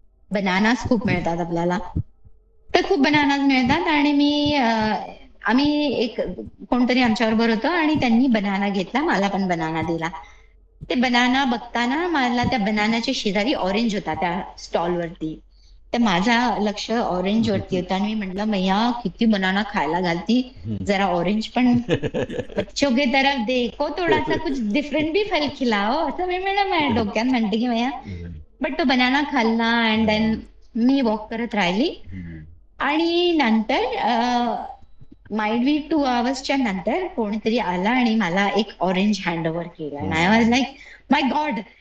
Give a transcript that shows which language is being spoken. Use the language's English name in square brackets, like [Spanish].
[Marathi] Bananas खूप मिळतात आपल्याला. तर खूप बनानास मिळतात आणि आम्ही एक कोणतरी आमच्याबरोबर होतं आणि त्यांनी बनाना घेतला. मला पण बनाना दिला. ते बनाना बघताना मला त्या बनानाच्या शेजारी ऑरेंज होता त्या स्टॉलवरती. तर माझं लक्ष ऑरेंजवरती होतं आणि मी म्हटलं, "मैया किती बनाना खायला घालती. [Hindi] जरा ऑरेंज पण बच्चों की तरफ देखो, थोडासा कुछ डिफरेंट भी फल खिलाओ." [Marathi] असं मी म्हणलं माझ्या डोक्यात म्हणते, की मैया बट तो बनाना खाल्ला अँड देन मी वॉक करत राहिली आणि नंतर माइट बी 2 अवर्सच्या नंतर कोणीतरी आला आणि मला एक ऑरेंज हँड ओव्हर केला. [English] And I was like, my God!